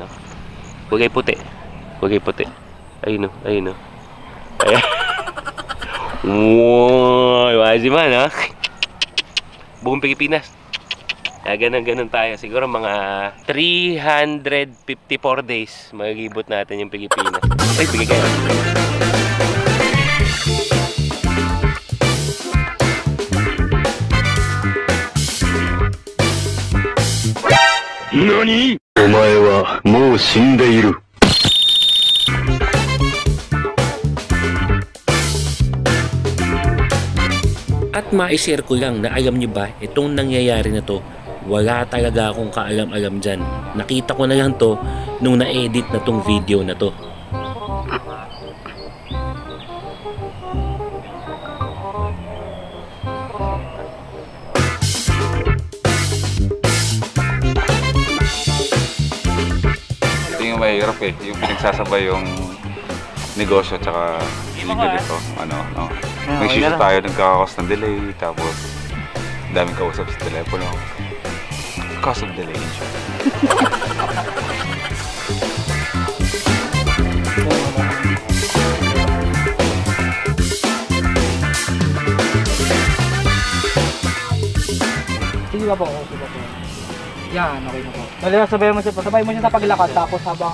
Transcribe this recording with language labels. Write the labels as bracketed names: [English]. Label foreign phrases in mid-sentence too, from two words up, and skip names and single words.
[Filipino] Kulay puti. Ayun o. Ayan. Wow, wajib man ha. Buong Pilipinas. Ganun tayo. Siguro mga 354 days magigibot natin yung Pilipinas. Ay, bigay kayo. [Japanese] NANI?! お前はもう死んでいる。 [Filipino] At ma-share ko lang na alam nyo ba, itong nangyayari na to, wala talaga akong kaalam-alam dyan. Nakita ko na lang to nung na-edit na tong video na to. Ito yung mahirap eh, yung pinagsasabay yung negosyo tsaka illegal ito. May issue tayo, nagkakakos ng delay, tapos daming kausap sa telepono. [English] Cause of delay in short. [Filipino] Sige ba po? Sige po. Yan, okay na po. Sabay mo siya sa paglakad tapos habang